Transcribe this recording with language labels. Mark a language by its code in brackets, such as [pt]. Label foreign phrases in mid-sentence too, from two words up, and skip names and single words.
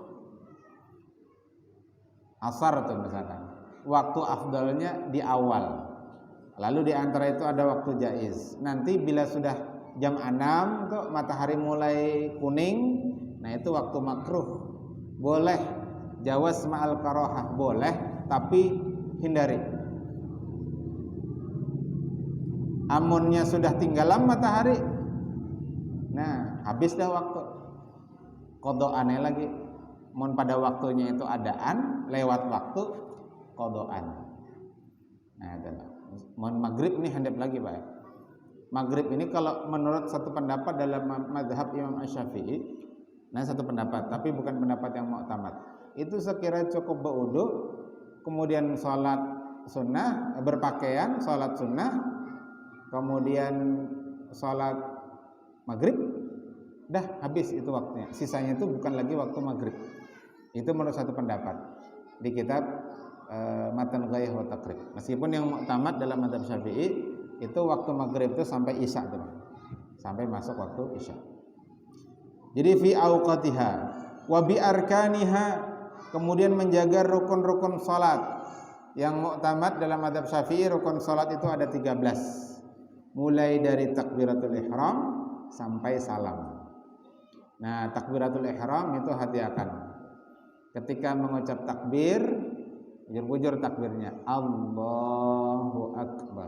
[bjn] Asar tuh misalkan, waktu afdalnya di awal. Lalu di antara itu ada waktu jaiz. Nanti bila sudah jam 6 tuh matahari mulai kuning, nah itu waktu makruh. [id] Boleh [ar] jawaz ma'al karohah, [id] boleh, tapi hindari. [bjn] Amunnya sudah tinggalan matahari, nah habis dah waktu. Qada'ane lagi. Mun pada waktunya itu adaan, lewat waktu qada'an. [id] Nah, adalah. [bjn] Mun maghrib ini handap lagi, Pak. [id] Maghrib ini kalau menurut satu pendapat dalam mazhab Imam Asy-Syafi'i, nah satu pendapat, tapi bukan pendapat yang mu'tamad. Itu sekira cukup berwudu, kemudian sholat sunnah, berpakaian, sholat sunnah, kemudian sholat maghrib, dah habis itu waktunya. Sisanya itu bukan lagi waktu maghrib. Itu menurut satu pendapat di kitab Matan Ghayah wa Taqrib. Meskipun yang mu'tamad dalam mazhab Syafi'i itu waktu maghrib itu sampai isya tuh, sampai masuk waktu isya. [ar] Jadi fi auqatiha wa bi arkaniha, [id] kemudian menjaga rukun-rukun salat. Yang mu'tamad dalam mazhab Syafi'i rukun salat itu ada 13. Mulai dari takbiratul ihram sampai salam. Nah, takbiratul ihram itu hati-hati. [bjn] Ketika mengucap takbir, bujur-bujur takbirnya [ar] Allahu Akbar.